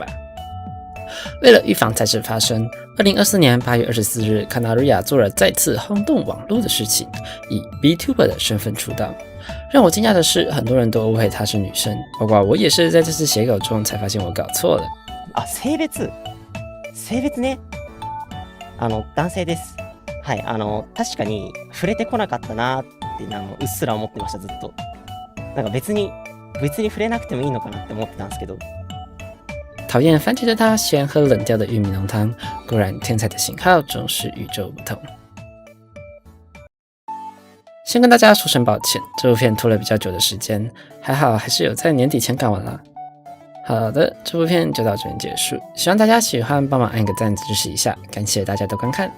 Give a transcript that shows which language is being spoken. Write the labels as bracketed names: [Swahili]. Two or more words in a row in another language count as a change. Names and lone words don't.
[Chinese] 为了预防再次发生，2024年8月24日 Canaria 做了再次轰动網絡的事情，以 VTuber 的身份出道。让我惊讶的是，很多人都误会她是女生，包括我也是在这次写稿中才发现我搞错了。 [Japanese] 性別ね。男性です。はい、確かに触れてこなかったなってうっすら思ってました、ずっと。なんか別に触れなくてもいいのかなって思ってたんですけど、 [Chinese] 讨厌番茄的他喜欢喝冷掉的玉米浓汤，果然天才的型号总是与众不同。先跟大家说声抱歉，这部片拖了比较久的时间，还好还是有在年底前赶完啦。好的，这部片就到这边结束，希望大家喜欢，帮忙按个赞支持一下，感谢大家的观看。